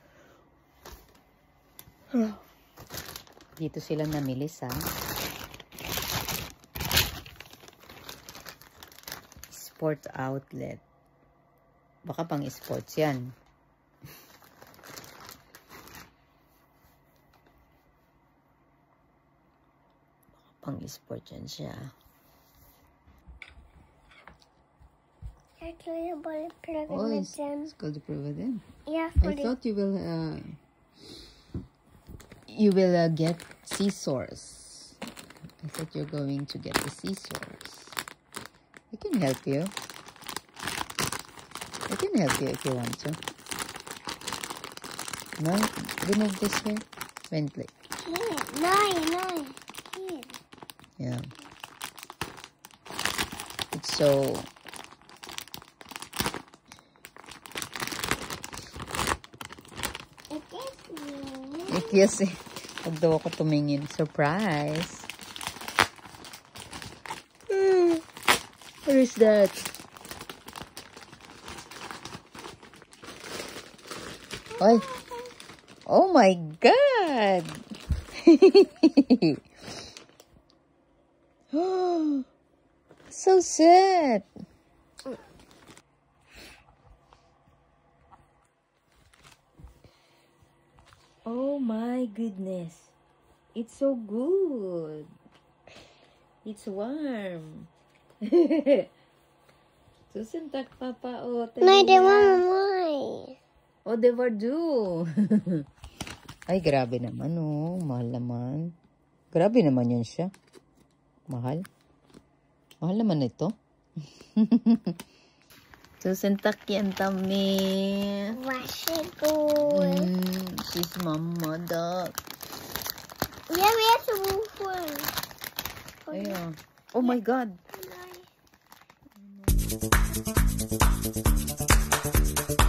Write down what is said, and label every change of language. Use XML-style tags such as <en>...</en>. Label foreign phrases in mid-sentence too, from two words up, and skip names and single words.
<tl>Dito sila namili sa sport outlet. Baka pang sports yan. Pang sport yan siya.</tl> <sv>Jag tror jag bara prövar Oj, med den. ska du pröva den? Ja,</sv> <en>I</en> <sv>för det.</sv> <en>thought you will get scissors. I thought you're going to get the scissors. I can help you. I can help you if you want to. No, remove this here. Vently.</en> <sv>Nej, nej.</sv> <en>Here. Yeah. It's so. It is me. Yes,</en> <tl>eh. Huwag daw ako tumingin.</tl> <en>Surprise. What is that? Ay. Oh my God. So sad. Oh my goodness. It's so good. It's warm.</en> <tl>Susuntak papa o.</tl> <sv>Nej, det var mig. Oh, det var du.</sv> <tl>Ay, grabe naman oh. Mahal naman. Grabe naman yun siya. Mahal. Mahal naman ito. Susuntak yan, Tami.</tl> <sv>Varsågod.</sv> <en>She's mamma, duck.</en> <sv>Jag vet varför.</sv> <tl>Ayan.</tl> <en>Oh my God.</en> <sv>Nej.</sv>